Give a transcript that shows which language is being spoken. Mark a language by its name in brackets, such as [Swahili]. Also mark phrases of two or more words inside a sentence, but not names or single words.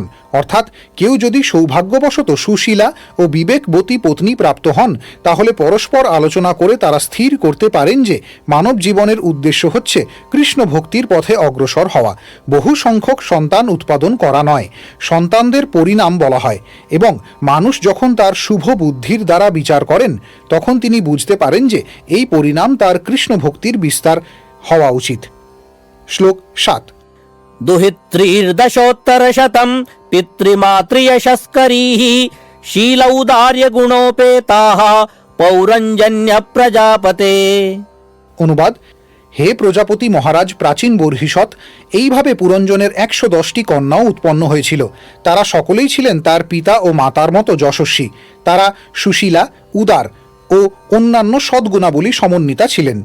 [Bangla] অর্থাৎ কেউ যদি সৌভাগ্যবশত সুশীলা ও বিবেকবতী পত্নী প্রাপ্ত হন, তাহলে পরস্পর আলোচনা করে তারা স্থির করতে পারেন যে মানব জীবনের উদ্দেশ্য হচ্ছে কৃষ্ণ ভক্তির পথে অগ্রসর হওয়া, বহু সংখ্যক সন্তান উৎপাদন করা নয়। সন্তানদের পরিণাম বলা হয়, এবং মানুষ যখন তার শুভ বুদ্ধির দ্বারা বিচার করেন তখন তিনি বুঝতে পারেন যে এই পরিণাম তার কৃষ্ণ ভক্তির বিস্তার হওয়া উচিত। শ্লোক 7। [Sanskrit] दुहित्रीर्दशोत्तरशतं पितृमातृयशस्करीः शीलौदार्यगुणोपेताः पौरञ्जन्य प्रजापते। [Bangla] অনুবাদ: হে প্রজাপতি মহারাজ প্রাচীন বর্হিষৎ, এইভাবে পুরঞ্জনের 110টি কন্যাও উৎপন্ন হয়েছিল। তারা সকলেই ছিলেন তার পিতা ও মাতার মতো যশস্বী। তারা সুশীলা, উদার ও অন্যান্য সদ্গুণাবলী সমন্বিতা ছিলেন।